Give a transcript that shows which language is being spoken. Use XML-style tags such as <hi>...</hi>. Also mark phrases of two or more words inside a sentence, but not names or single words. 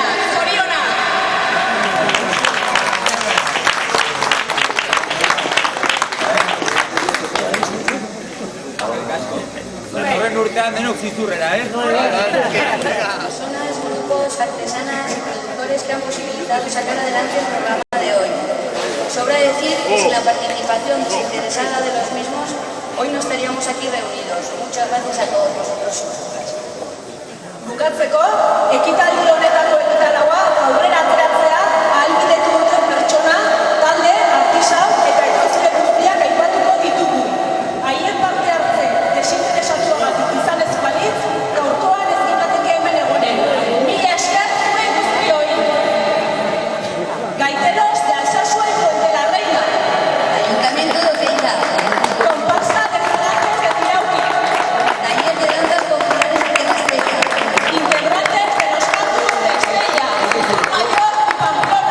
<eu>Zoriona! Datorren urtean denok zizurrera,</eu> <es>Personas, grupos, artesanas y productores que han posibilitado sacar adelante el programa de hoy. Sobra decir que sin la participación desinteresada de los mismos, hoy no estaríamos aquí reunidos. Muchas gracias a todos vosotros.</es> <eu>Bukatzeko, ekitaldi honetako ekitalaua aurrera ateratzea ahalbidetu duten pertsona, talde, artisau eta ekoizle guztiak aipatuko ditugu. Haien parte hartze desinteresatuagatik izan ez balitz, gaurkoan ez ginateke hemen egonen. Mila esker zuen guztioi.</eu> <es>Gaiteros de Alsasua y Puente la Reina. Ayuntamiento de Oteiza. Comparsa de Falanges de Tirauqui. Taller de danzas populares de Tierra Estrecha. Integrantes de los campus de Estella, Mayor y Pamplona.</es>